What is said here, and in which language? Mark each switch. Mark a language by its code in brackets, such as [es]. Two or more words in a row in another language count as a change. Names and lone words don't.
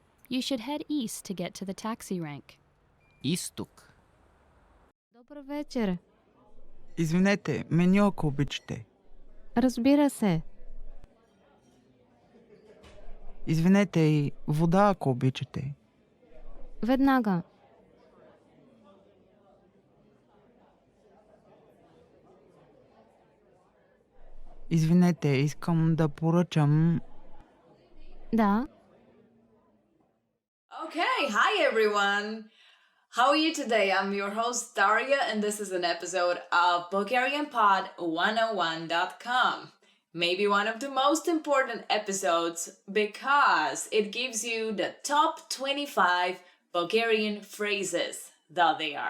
[en] You should head east to get to the taxi rank. [bg] Изток. Добър вечер. Извинете, меню ако обичате. Разбира се. Извинете и вода ако обичате. Веднага. Извинете, искам да поръчам... Да. [en] Okay, hi everyone. How are you today? I'm your host Daria, and this is an episode of BulgarianPod101.com. Maybe one of the most important episodes because it gives you the top 25 Bulgarian phrases that they are.